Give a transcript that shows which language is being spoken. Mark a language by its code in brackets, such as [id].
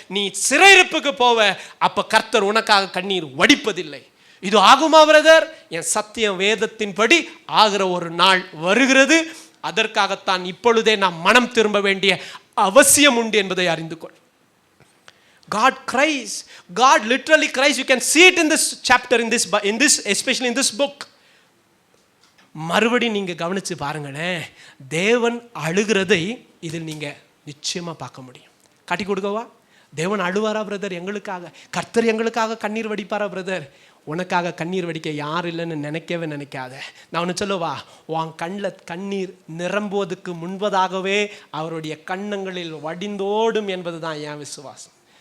[ta] நீ சிறையிருப்புக்கு போவ, அப்போ கர்த்தர் உனக்காக கண்ணீர் வடிப்பதில்லை. இது ஆகுமா பிரதர்? என் சத்தியம் வேதத்தின்படி ஆகிற ஒரு நாள் வருகிறது. அதற்காகத்தான் இப்பொழுதே நாம் மனம் திரும்ப வேண்டிய அவசியம் உண்டு என்பதை அறிந்து கொள். [en] God cries. God literally cries. You can see it in this chapter, in this especially in this book. [ta] மறுபடி நீங்க கவனிச்சு பாருங்களேன். தேவன் அழுகிறதை இதில் நீங்க நிச்சயமா பார்க்க முடியும். காட்டி கொடுக்கவா? தேவன் அழுவாரா பிரதர் எங்களுக்காக? கர்த்தர் எங்களுக்காக கண்ணீர் வடிப்பாரா பிரதர்? உனக்காக கண்ணீர் வடிக்க யார் இல்லைன்னு நினைக்கவே நினைக்காத. நான் ஒன்று சொல்லுவா, உன் கண்ணில் கண்ணீர் நிரம்புவதற்கு முன்பதாகவே அவருடைய கண்ணங்களில் வடிந்தோடும் என்பது தான் என் விசுவாசம்.